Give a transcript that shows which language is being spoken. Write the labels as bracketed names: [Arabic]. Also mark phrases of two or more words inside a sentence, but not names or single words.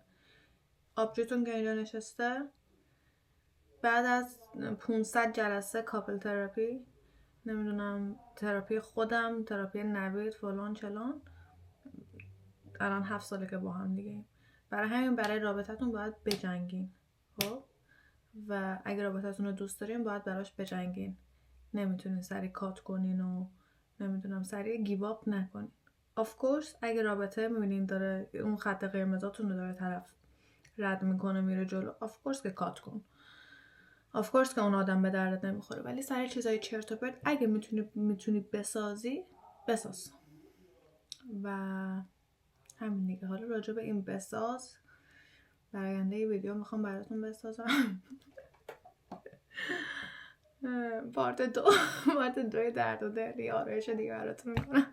[Persian] آبجوتون که اینجا نشسته بعد از 500 جلسه [English] couple therapy, [Persian] نمیدونم تراپی خودم، تراپی نوید، فلان چلان، الان 7 ساله که با هم دیگه. برای همین برای رابطتون باید بجنگین. خب و اگه رابطتون رو دوست دارین باید براش بجنگین. نمیتونین سری کات کنین و نمیدونم سری گیواب نکنین. [English] of course [Persian] اگه رابطه میبینین داره اون خط قرمزاتون رو داره طرف رد میکنه میره جلو، [English] of course [Persian] که کات کن، [English] of course [Persian] که اون آدم به دردت نمیخوره. ولی سری چیزای چرت و پرت اگه میتونی بسازی بساز. و همین دیگه. حالا راجع به این بساز در آینده ویدیو میخوام براتون بسازم. پارت 2 درد و دل آرایش دیگه براتون میکنم.